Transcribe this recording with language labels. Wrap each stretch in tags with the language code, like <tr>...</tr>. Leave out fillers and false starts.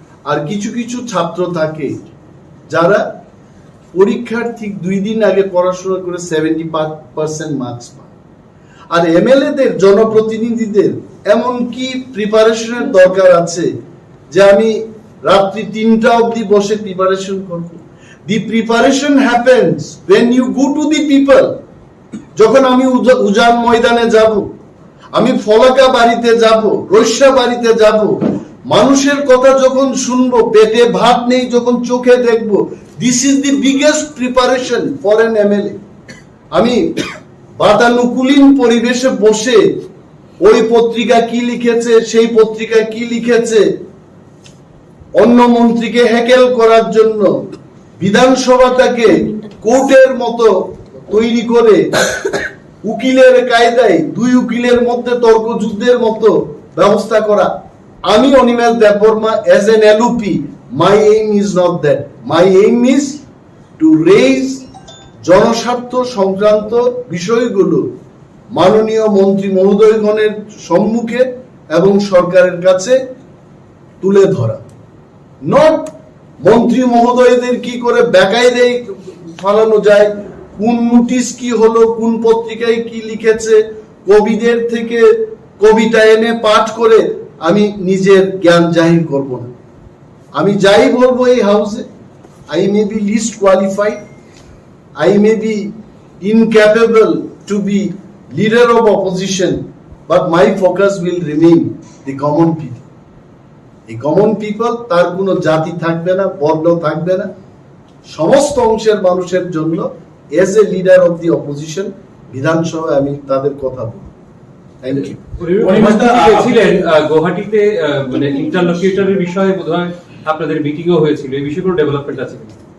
<bn>আর কিছু কিছু ছাত্র থাকে যারা পরীক্ষার ঠিক 2 দিন আগে পড়াশোনা করে 70% মার্কস পায়। আর এমএলএ দের, জনপ্রতিনিধিদের এমন কি প্রিপারেশনের দরকার আছে যে আমি রাত্রি 3টা অবধি বসে প্রিপারেশন করব?</bn> <en>The preparation happens when you go to the people.</en> <bn>যখন আমি উজান ময়দানে যাব, আমি ফলাকা বাড়িতে যাব, রৈশা বাড়িতে যাব, মানুষের কথা যখন শুনবো, পেটে ভাত নেই যখন চোখে দেখবো,</bn> <en>this is the biggest preparation for an MLA.</en> <bn>আমি বাতানুকূলিন পরিবেশে বসে ওই পত্রিকা কি লিখেছে, সেই পত্রিকা কি লিখেছে, অন্য মন্ত্রীকে হ্যাকেল করার জন্য বিধানসভাটাকে কোর্টের মতো তৈরি করে উকিলের কায়দায় 2 উকিলের মধ্যে তর্ক যুদ্ধের মতো ব্যবস্থা করা।</bn> <en>আমি Animesh Debbarma as an LOP, my aim is not that. My aim is to raise</en> <bn>জনস্বার্থ সংক্রান্ত বিষয়গুলো মাননীয় মন্ত্রী মহোদয়গণের সম্মুখে এবং সরকারের কাছে তুলে ধরা। নট মন্ত্রী মহোদয়দের কি করে বেকায়দায় ফালানো যায়, কোন নোটিশ কি হলো, কোন পত্রিকায় কি লিখেছে, কবিদের থেকে কবিতা এনে পাঠ করে আমি নিজের জ্ঞান জাহির করব না। আমি যাই বলবো এই হাউসে,</bn> <en>I may be least qualified, I may be incapable to be leader of opposition, but my focus will remain the common people. The common people,</en> <bn>তার কোনো জাতি থাকবে না, বর্ণ থাকবে না, সমস্ত অংশের মানুষের জন্য</bn> <en>as a leader of the opposition</en> <bn>বিধানসভায় আমি তাদের কথা বলবো।</bn> <en>Thank you.</en> <bn>ছিলেন গুয়াহাটিতে, মানে ইন্টারলোকিউটরের বিষয়ে বোধহয় আপনাদের মিটিংও হয়েছিল, এই বিষয়ে কোনো ডেভেলপমেন্ট আছে কিনা?</bn>